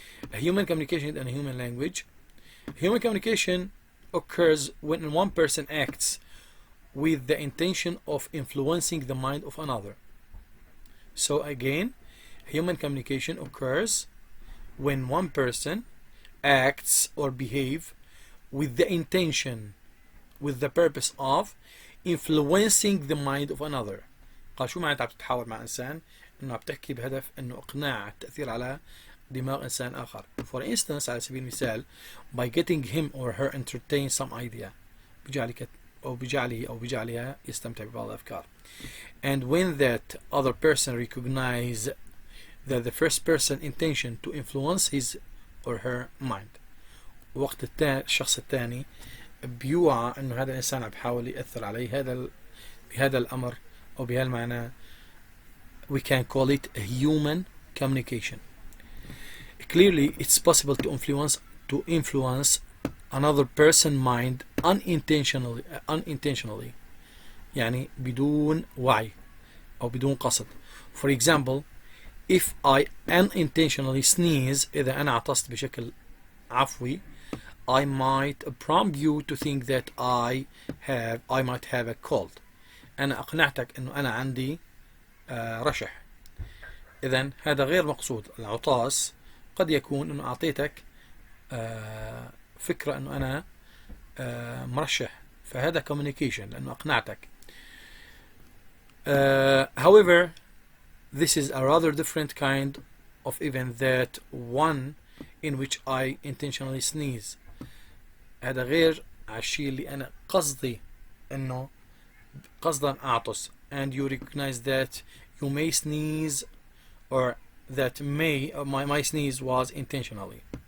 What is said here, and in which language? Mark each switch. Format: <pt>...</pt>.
<en>A human communication and a human language. Human communication occurs when one person acts with the intention of influencing the mind of another. So again, human communication occurs when one person acts or behave with the intention, with the purpose of influencing the mind of another.</en> <ar>قال شو معناتها بتتحاور مع إنسان؟ إنه عم تحكي بهدف إنه إقناع التأثير على دماغ إنسان آخر.</ar> <en>For instance,</en> <ar>على سبيل المثال,</ar> <en>by getting him or her entertain some idea,</en> <ar>بجعلك أو بجعله أو بجعلها يستمتع ببعض الأفكار.</ar> <en>And when that other person recognize that the first person intention to influence his or her mind.</en> <ar>وقت الشخص الثاني بيوعى إنه هذا الإنسان عم بحاول يأثر عليه بهذا الأمر أو بهالمعنى,</ar> <en>we can call it a human communication. Clearly, it's possible to influence another person's mind unintentionally,</en> <ar>يعني بدون وعي أو بدون قصد.</ar> <en>For example, if I unintentionally sneeze,</en> <ar>إذا أنا عطست بشكل عفوي,</ar> <en>I might prompt you to think that I might have a cold.</en> <ar>أنا أقنعتك إنه أنا عندي رشح. إذن هذا غير مقصود. العطاس قد يكون إنه أعطيتك فكرة إنه أنا مرشح، فهذا communication لأنه أقنعتك.</ar> <en>However, this is a rather different kind of event that one in which I intentionally sneeze.</en> <ar>هذا غير عالشيء اللي أنا قصدي إنه قصدا أعطس,</ar> <en>and you recognize that you may sneeze or that my sneeze was intentionally.</en>